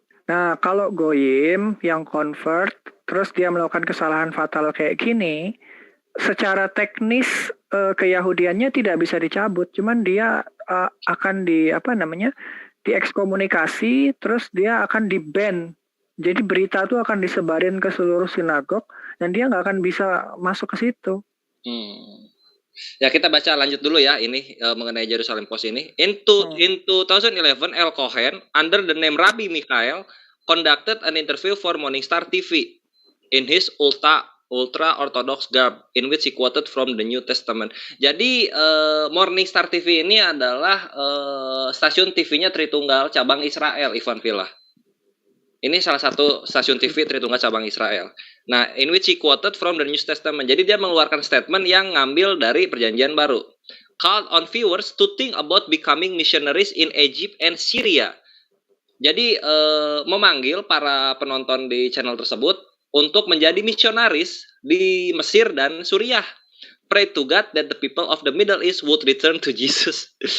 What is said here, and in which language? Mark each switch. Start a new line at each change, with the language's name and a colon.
Indonesian: Nah, kalau goyim yang convert, terus dia melakukan kesalahan fatal kayak gini, secara teknis keyahudiannya tidak bisa dicabut, cuman dia akan diekskomunikasi, terus dia akan di-ban. Jadi berita itu akan disebarin ke seluruh sinagog dan dia nggak akan bisa masuk ke situ. Ya, kita baca lanjut dulu ya ini mengenai Jerusalem Post ini.
English: In 2011, El Cohen under the name Rabbi Michael conducted an interview for Morningstar TV in his ultra ultra-orthodox garb in which he quoted from the New Testament.
Indonesian: Jadi Morning Star TV ini adalah stasiun TV-nya Tritunggal cabang Israel, Ivan Villa. Ini salah satu stasiun TV Tritunggal cabang Israel. Nah,
English: in which he quoted from the New Testament.
Indonesian: Jadi dia mengeluarkan statement yang ngambil dari Perjanjian Baru.
English: Called on viewers to think about becoming missionaries in Egypt and Syria.
Indonesian: Jadi memanggil para penonton di channel tersebut untuk menjadi misionaris di Mesir dan Suriah.
English: Pray to God that the people of the Middle East would return to Jesus.